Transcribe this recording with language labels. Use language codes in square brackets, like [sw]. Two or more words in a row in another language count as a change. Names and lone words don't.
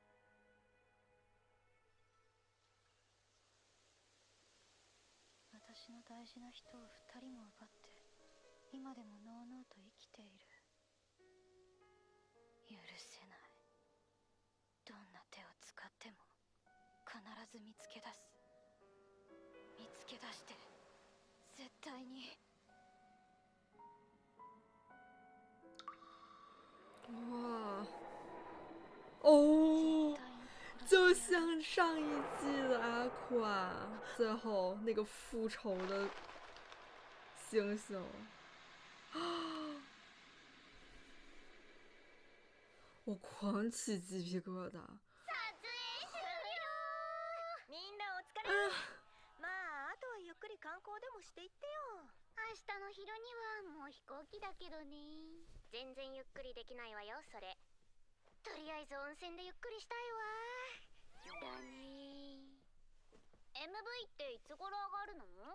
[ja] 私の大事な人を2人も奪って、今でものうのうと生きている。許せない。どんな手を使っても必ず見つけ出す。見つけ出して絶対に。 [zh] 哇，哦，就像上一季的阿垮，最后那个复仇的星星。我狂起鸡皮疙瘩。 [ja] みんなお疲れ。まああとはゆっくり観光でもしていってよ。明日の昼にはもう飛行機だけどね。全然ゆっくりできないわよ、それ。とりあえず温泉でゆっくりしたいわ。だね。MV っていつ頃上がるの？